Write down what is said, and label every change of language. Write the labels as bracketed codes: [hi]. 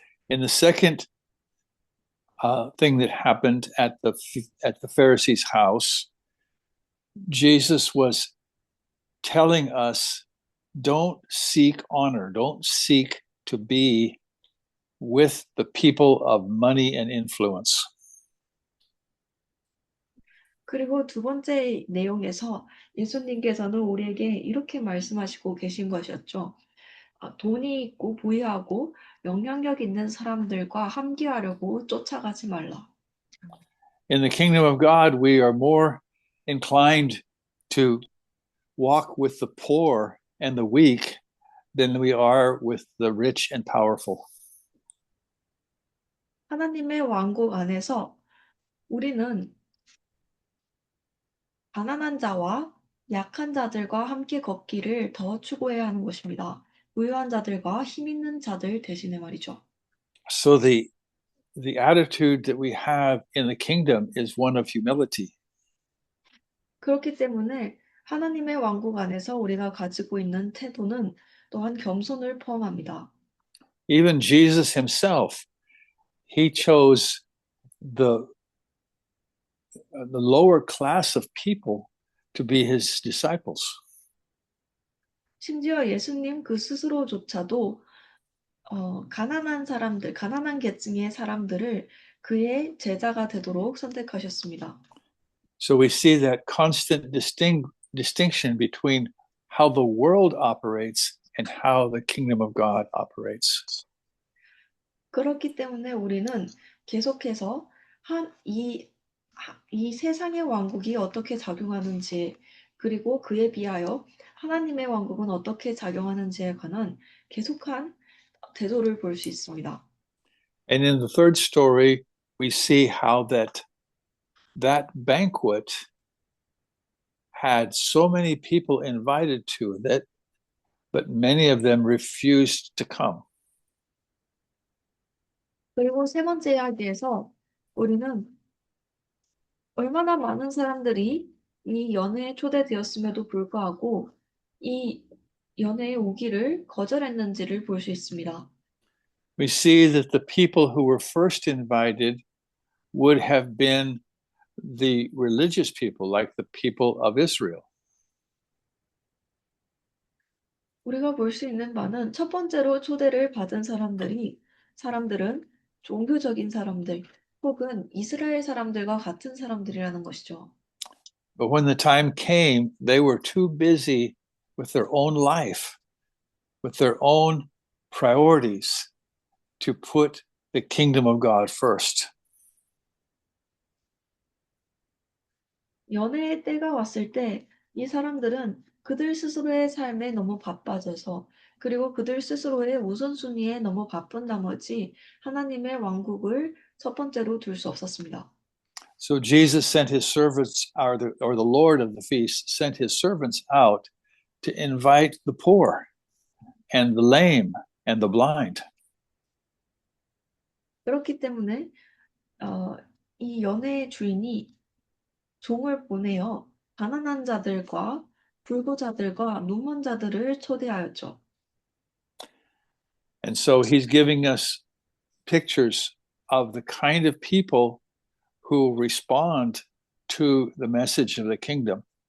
[en] In the second thing that happened at the Pharisees' house, Jesus was telling us, don't seek honor, don't seek to be with the people of money and influence. [ko] 그리고 두 번째 내용에서 예수님께서는 우리에게 이렇게 말씀하시고 계신 것이었죠. 돈이 있고 부유하고 영향력 있는 사람들과 함께하려고 쫓아가지 말라. [en] In the kingdom of God, we are more inclined to walk with the poor and the weak than we are with the rich and powerful. [ko] 하나님의 왕국 안에서 우리는 가난한 자와 약한 자들과 함께 걷기를 더 추구해야 하는 것입니다. 부유한 자들과 힘 있는 자들 대신에 말이죠. [en] So the attitude that we have in the kingdom is one of humility. [ko] 그렇기 때문에 하나님의 왕국 안에서 우리가 가지고 있는 태도는 또한 겸손을 포함합니다. [en] Even Jesus himself, he chose the lower class of people to be his disciples. [ko] 심지어 예수님 그 스스로조차도 가난한 계층의 사람들을 그의 제자가 되도록 선택하셨습니다. [en] So we see that constant distinction between how the world operates and how the kingdom of God operates. [ko] 그렇기 때문에 우리는 계속해서 이 세상의 왕국이 어떻게 작용하는지, 그리고 그에 비하여 하나님의 왕국은 어떻게 작용하는지에 관한 계속한 대조를 볼 수 있습니다. [en] And in the third story, we see how that banquet had so many people invited to it, but many of them refused to come. [ko] 그리고 세 번째 이야기에서 우리는 얼마나 많은 사람들이 이 연회에 초대되었음에도 불구하고 이 연회에 오기를 거절했는지를 볼 수 있습니다. [en] We see that the people who were first invited would have been the religious people, like the people of Israel. [ko] 우리가 볼 수 있는 바는 첫 번째로 초대를 받은 사람들은 종교적인 사람들 혹은 이스라엘 사람들과 같은 사람들이라는 것이죠. [en] But when the time came, they were too busy with their own life, with their own priorities, to put the kingdom of God first. [ko] 연애의 때가 왔을 때 이 사람들은 그들 스스로의 삶에 너무 바빠져서 그리고 그들 스스로의 우선순위에 너무 바쁜 나머지 하나님의 왕국을 첫 번째로 둘 수 없었습니다. [en] So Jesus sent his servants, or the Lord of the feast sent his servants out to invite the poor and the lame and the blind. [ko] 그렇기 때문에 이 연애의 주인이 종을 보내어 가난한 자들과 불구자들과 눈먼 자들을 초대하였죠. [en] And so he's giving us pictures of the kind of people who respond to the message of the kingdom.